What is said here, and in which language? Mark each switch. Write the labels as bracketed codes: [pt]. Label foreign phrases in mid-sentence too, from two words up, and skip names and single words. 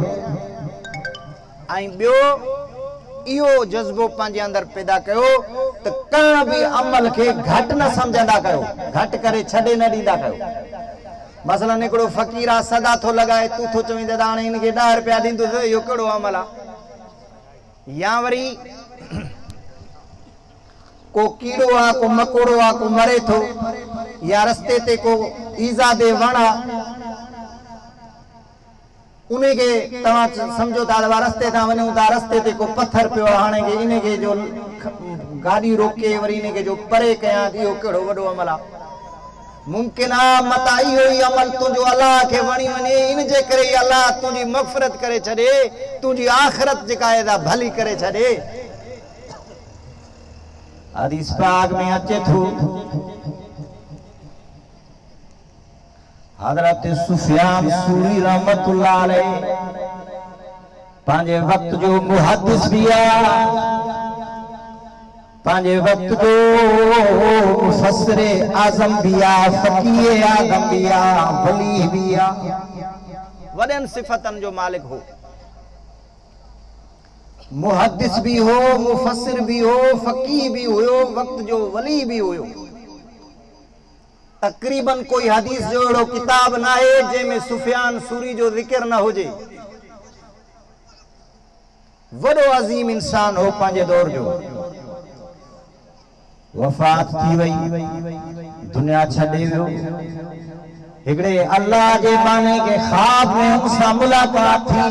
[sd] ऐं ॿियो इहो जज्बो पंहिंजे अंदर पैदा कयो त कंहिं बि अमल खे घटि न सम्झंदा कयो घटि करे छॾे न ॾींदा कयो मसलन हिकिड़ो फ़क़ीर आहे सदा थो लॻाए तूं थो चवीं दादा हाणे हिनखे 10 रुपया ॾींदुसि इहो कहिड़ो अमल आहे या वरी को कीड़ो आहे को मकोड़ो आहे को मरे थो या रस्ते ते को ईज़ा दे वण आहे उन्हें के तव्हां समझो था रस्ते तां वञूं था रस्ते ते को पत्थर पियो हाणे के इने के जो गाड़ी रोके वरी इने के जो परे कयां इहो कहिड़ो वॾो अमल आहे मुमकिन आहे मता इहो ई अमल तुंहिंजो अलाह खे वणी वञे इन जे करे अलाह तुंहिंजी मग़फ़िरत करे छॾे तुंहिंजी आख़िरत जेका आहे भली करे छॾे हदीस पाक में अचे थो हज़रत सुफियान सूरी रहमतुल्लाह अलैह पंहिंजे वक्त जो मुहद्दिस भी आहे पंहिंजे वक्त जो मुफस्सिर आज़म भी आहे फ़क़ीह आज़म भी आहे वली भी आहे वॾनि सिफ़तनि जो मालिक हो मुहद्दिस भी हो मुफस्सिर भी हो फ़क़ीह भी हुयो वक्त जो वली भी हुयो तकरीबन कोई हदीस जो अहिड़ो किताब न आहे जंहिंमें सुफियान सूरी जो ज़िक्र न हुजे वॾो अज़ीम इंसान हो पंहिंजे दौर जो वफ़ात थी वई दुनिया छॾे वियो हिकिड़े अल्लाह जे बाने के ख़्वाब में हुनसां मुलाक़ात